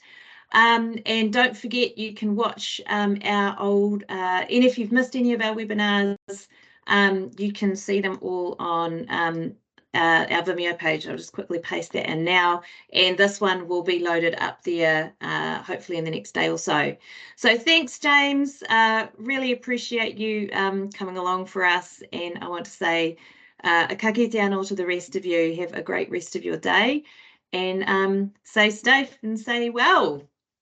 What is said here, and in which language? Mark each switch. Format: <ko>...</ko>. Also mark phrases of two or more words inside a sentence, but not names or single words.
<en>And don't forget, you can watch our old, and if you've missed any of our webinars, you can see them all on our Vimeo page. I'll just quickly paste that in now, and this one will be loaded up there hopefully in the next day or so. So thanks, James. Really appreciate you coming along for us, and I want to say a</en> <mi>ka kite anō</mi> <en>to the rest of you. Have a great rest of your day, and stay safe and stay well.</en>